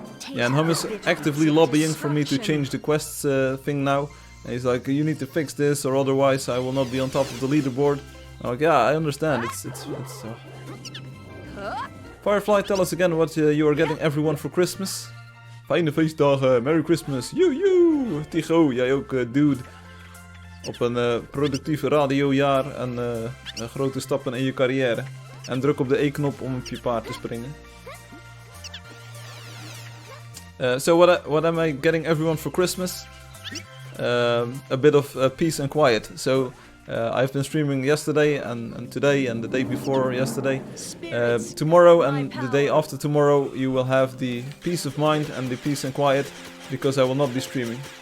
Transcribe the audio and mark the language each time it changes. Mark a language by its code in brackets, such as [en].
[en] Yeah, and Hum is actively lobbying for me to change the quests thing now. And he's like, you need to fix this or otherwise I will not be on top of the leaderboard. I'm like, yeah, I understand, it's Firefly, tell us again what you are getting everyone for Christmas. [nl] Fijne feestdagen, [en] Merry Christmas, you. [nl] Tigo, jij ook, dude. Op een productief radiojaar en grote stappen in je carrière. En druk op de E-knop om op je paard te springen. [en] So what am I getting everyone for Christmas? a bit of peace and quiet. So I've been streaming yesterday and today and the day before yesterday. Tomorrow and the day after tomorrow you will have the peace of mind and the peace and quiet, because I will not be streaming.